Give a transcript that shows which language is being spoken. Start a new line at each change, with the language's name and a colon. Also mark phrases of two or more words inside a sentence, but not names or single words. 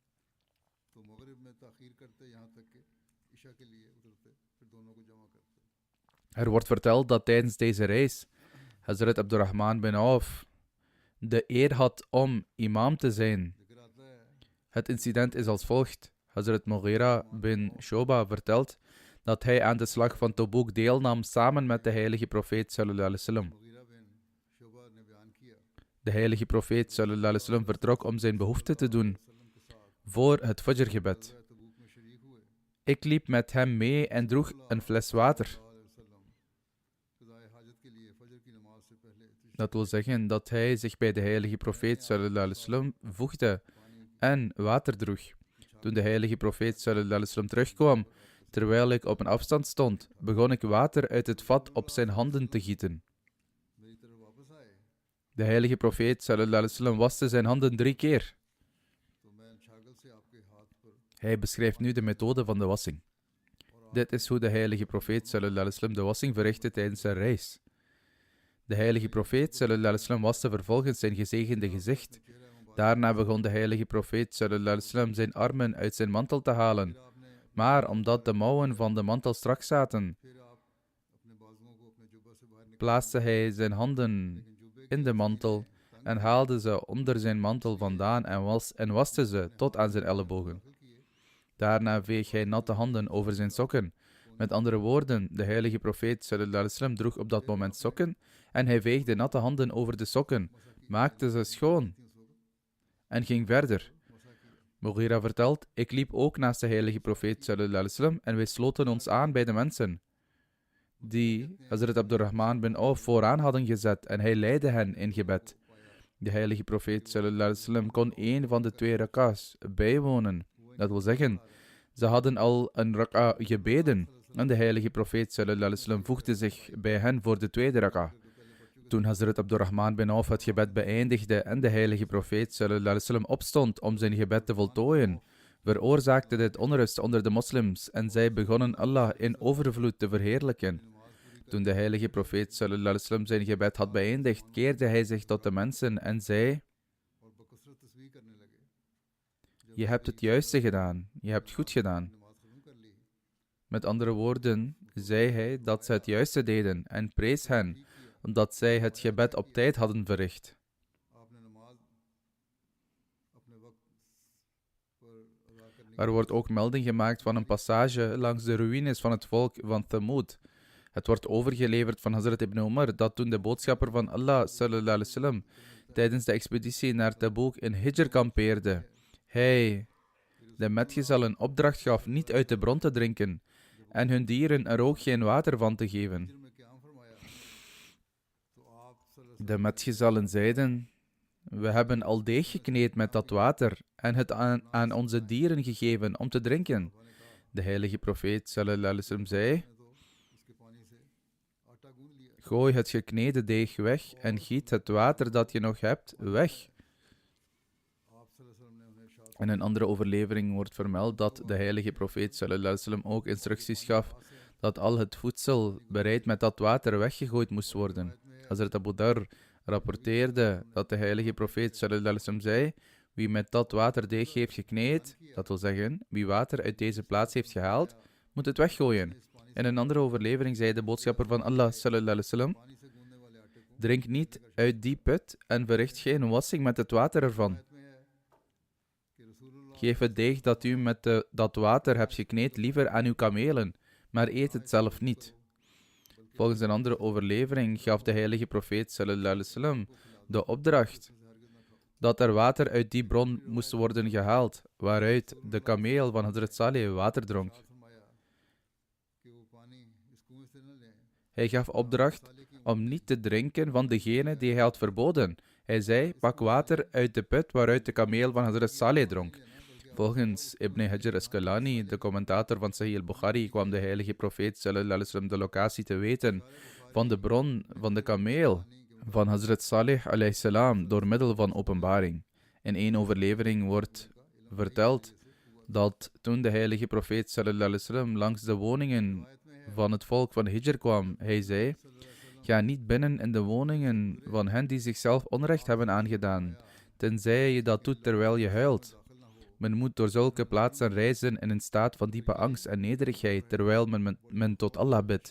Dutch: Er wordt verteld dat tijdens deze reis Hazrat Abdurrahman bin Auf de eer had om imam te zijn. Het incident is als volgt. Hazrat Mughira bin Shoba vertelt dat hij aan de slag van Tabuk deelnam samen met de heilige profeet
Arabic: صلى الله عليه وسلم.
Dutch: De heilige profeet
Arabic: صلى الله عليه وسلم
Dutch: vertrok om zijn behoefte te doen voor het Fajr-gebed. Ik liep met hem mee en droeg een fles water. Dat wil zeggen dat hij zich bij de heilige profeet
Arabic: صلى الله عليه وسلم
Dutch: voegde en water droeg. Toen de heilige profeet
Arabic: صلى الله عليه وسلم
Dutch: terugkwam, terwijl ik op een afstand stond, begon ik water uit het vat op zijn handen te gieten. De heilige profeet
Arabic: صلى الله عليه وسلم
Dutch: waste zijn handen 3 keer. Hij beschrijft nu de methode van de wassing. Dit is hoe de heilige profeet
Arabic: صلى الله عليه وسلم
Dutch: de wassing verrichtte tijdens zijn reis. De heilige profeet
Arabic: صلى الله عليه وسلم
Dutch: waste vervolgens zijn gezegende gezicht. Daarna begon de heilige profeet
Arabic: صلى الله عليه وسلم
Dutch: zijn armen uit zijn mantel te halen. Maar omdat de mouwen van de mantel strak zaten, plaatste hij zijn handen in de mantel en haalde ze onder zijn mantel vandaan en waste ze tot aan zijn ellebogen. Daarna veeg hij natte handen over zijn sokken. Met andere woorden, de heilige profeet
Arabic: صلى الله عليه وسلم
Dutch: droeg op dat moment sokken en hij veegde natte handen over de sokken, maakte ze schoon en ging verder. Mughira vertelt, ik liep ook naast de heilige profeet
Arabic: صلى الله عليه وسلم
Dutch: en wij sloten ons aan bij de mensen die Hazrat Abdurrahman bin Auf vooraan hadden gezet en hij leidde hen in gebed. De heilige profeet
Arabic: صلى الله عليه وسلم
Dutch: kon een van de 2 rak'ahs bijwonen. Dat wil zeggen, ze hadden al een rak'a gebeden en de heilige profeet
Arabic: صلى الله عليه وسلم
Dutch: voegde zich bij hen voor de 2e rak'a. Toen Hazrat Abdurrahman bin Auf het gebed beëindigde en de heilige profeet
Arabic: صلى الله عليه وسلم
Dutch: opstond om zijn gebed te voltooien, veroorzaakte dit onrust onder de moslims en zij begonnen Allah in overvloed te verheerlijken. Toen de heilige profeet
Arabic: صلى الله عليه وسلم
Dutch: zijn gebed had beëindigd, keerde hij zich tot de mensen en zei: Je hebt het juiste gedaan, je hebt goed gedaan. Met andere woorden, zei hij dat ze het juiste deden en prees hen, omdat zij het gebed op tijd hadden verricht. Er wordt ook melding gemaakt van een passage langs de ruïnes van het volk van Thamud. Het wordt overgeleverd van Hazrat ibn Umar dat toen de boodschapper van Allah
Arabic: صلى الله عليه وسلم
Dutch: tijdens de expeditie naar Tabuk in Hijr kampeerde, hij de metgezellen opdracht gaf niet uit de bron te drinken en hun dieren er ook geen water van te geven. De metgezellen zeiden: We hebben al deeg gekneed met dat water en het aan onze dieren gegeven om te drinken. De heilige profeet
Arabic: صلى الله عليه وسلم
Dutch: zei: Gooi het gekneden deeg weg en giet het water dat je nog hebt weg. In een andere overlevering wordt vermeld dat de heilige profeet
Arabic: صلى الله عليه وسلم
Dutch: ook instructies gaf dat al het voedsel bereid met dat water weggegooid moest worden. Hazrat Abu Dhar rapporteerde dat de heilige profeet
Arabic: صلى الله عليه وسلم
Dutch: zei: Wie met dat water deeg heeft gekneed, dat wil zeggen, wie water uit deze plaats heeft gehaald, moet het weggooien. In een andere overlevering zei de boodschapper van Allah
Arabic: صلى الله عليه وسلم:
Dutch: Drink niet uit die put en verricht geen wassing met het water ervan. Geef het deeg dat u met dat water hebt gekneed liever aan uw kamelen, maar eet het zelf niet. Volgens een andere overlevering gaf de heilige profeet
Arabic: صلى الله عليه وسلم
Dutch: de opdracht dat er water uit die bron moest worden gehaald, waaruit de kameel van Hazrat Saleh water dronk. Hij gaf opdracht om niet te drinken van degene die hij had verboden. Hij zei: Pak water uit de put waaruit de kameel van Hazrat Saleh dronk. Volgens Ibn Hajar Asqalani, de commentator van Sahih al-Bukhari, kwam de heilige profeet
Arabic: صلى الله عليه وسلم
Dutch: de locatie te weten van de bron van de kameel van Hazrat Saleh
Arabic: عليه السلام
Dutch: door middel van openbaring. In één overlevering wordt verteld dat toen de heilige profeet
Arabic: صلى الله عليه وسلم
Dutch: langs de woningen van het volk van Hijr kwam, hij zei: Ga niet binnen in de woningen van hen die zichzelf onrecht hebben aangedaan, tenzij je dat doet terwijl je huilt. Men moet door zulke plaatsen reizen in een staat van diepe angst en nederigheid, terwijl men tot Allah bidt.